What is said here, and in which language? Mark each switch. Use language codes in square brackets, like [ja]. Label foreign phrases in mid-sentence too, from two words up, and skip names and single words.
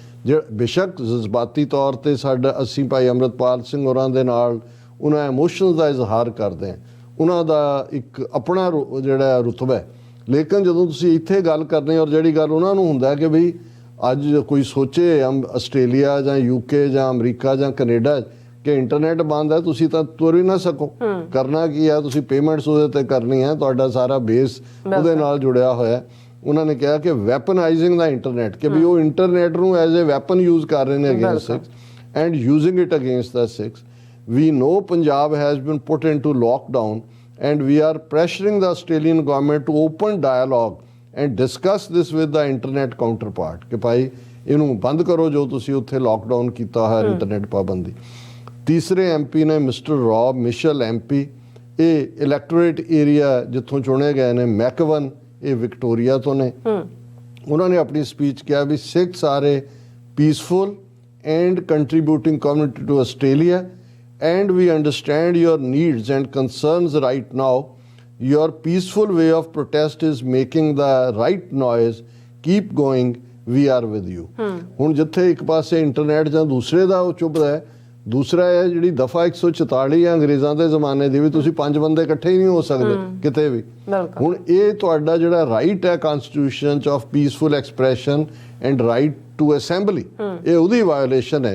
[pa] ਬੇਸ਼ੱਕ ਜਜ਼ਬਾਤੀ ਤੌਰ 'ਤੇ ਅਸੀਂ ਭਾਈ ਅੰਮ੍ਰਿਤਪਾਲ ਸਿੰਘ ਹੋਰਾਂ ਦੇ ਨਾਲ ਉਹਨਾਂ ਇਮੋਸ਼ਨਸ ਦਾ ਇਜ਼ਹਾਰ ਕਰਦੇ ਹਾਂ, ਉਹਨਾਂ ਦਾ ਇੱਕ ਆਪਣਾ ਜਿਹੜਾ ਰੁਤਬਾ ਹੈ, ਲੇਕਿਨ ਜਦੋਂ ਤੁਸੀਂ ਇੱਥੇ ਗੱਲ ਕਰਨੀ ਔਰ ਜਿਹੜੀ ਗੱਲ ਉਹਨਾਂ ਨੂੰ ਹੁੰਦਾ ਕਿ ਬਈ ਅੱਜ ਕੋਈ ਸੋਚੇ ਆਸਟ੍ਰੇਲੀਆ ਜਾਂ UK ਜਾਂ ਅਮਰੀਕਾ ਜਾਂ ਕੈਨੇਡਾ ਕਿ ਇੰਟਰਨੈਟ ਬੰਦ ਹੈ, ਤੁਸੀਂ ਤਾਂ ਤੁਰ ਹੀ ਨਾ ਸਕੋ, ਕਰਨਾ ਕੀ ਹੈ, ਤੁਸੀਂ ਪੇਮੈਂਟਸ ਉਹਦੇ 'ਤੇ ਕਰਨੀ ਹੈ, ਤੁਹਾਡਾ ਸਾਰਾ ਬੇਸ ਉਹਦੇ ਨਾਲ ਜੁੜਿਆ ਹੋਇਆ। ਉਹਨਾਂ ਨੇ ਕਿਹਾ ਕਿ [en] weaponizing the internet, [pa] ਕਿ ਵੀ ਉਹ ਇੰਟਰਨੈਟ ਨੂੰ [en] as a weapon use [pa] ਕਰ ਰਹੇ ਨੇ [en] against Sikhs and using it against the Sikhs. We know Punjab has been put into lockdown and we are pressuring the Australian government to open dialogue and discuss this with the internet counterpart [pa] ਕਿ ਭਾਈ ਇਹਨੂੰ ਬੰਦ ਕਰੋ ਜੋ ਤੁਸੀਂ ਉੱਥੇ ਲਾਕਡਾਊਨ ਕੀਤਾ ਹੋਇਆ ਇੰਟਰਨੈਟ ਪਾਬੰਦੀ। ਤੀਸਰੇ MP ਨੇ ਮਿਸਟਰ ਰੌਬ ਮਿਸ਼ਲ MP, ਇਹ [en] electorate area [pa] ਜਿੱਥੋਂ ਚੁਣੇ ਗਏ ਨੇ ਮੈਕਵਨ, ਇਹ ਵਿਕਟੋਰੀਆ ਤੋਂ ਨੇ। ਉਹਨਾਂ ਨੇ ਆਪਣੀ ਸਪੀਚ ਕਿਹਾ ਵੀ [en] Sikhs are a peaceful and contributing community to Australia and we understand your needs and concerns right now. Your peaceful way of protest is making the right noise. Keep going. We are with you. [pa] ਹੁਣ ਜਿੱਥੇ ਇੱਕ ਪਾਸੇ ਇੰਟਰਨੈਟ ਜਾਂ ਦੂਸਰੇ ਦਾ ਉਹ ਚੁੱਭਦਾ ਹੈ, ਦੂਸਰਾ ਹੈ ਜਿਹੜੀ ਦਫਾ 144 ਹੈ ਅੰਗਰੇਜ਼ਾਂ ਦੇ ਜ਼ਮਾਨੇ ਦੀ ਵੀ ਤੁਸੀਂ 5 ਬੰਦੇ ਇਕੱਠੇ ਹੀ ਨਹੀਂ ਹੋ ਸਕਦੇ ਕਿਤੇ ਵੀ। ਹੁਣ ਇਹ ਤੁਹਾਡਾ ਜਿਹੜਾ ਰਾਈਟ ਹੈ ਕਨਸਟੀਟਿਊਸ਼ਨ 'ਚ [en] of peaceful expression and right to assembly, [pa] ਇਹ ਉਹਦੀ ਵਾਇਓਲੇਸ਼ਨ ਹੈ।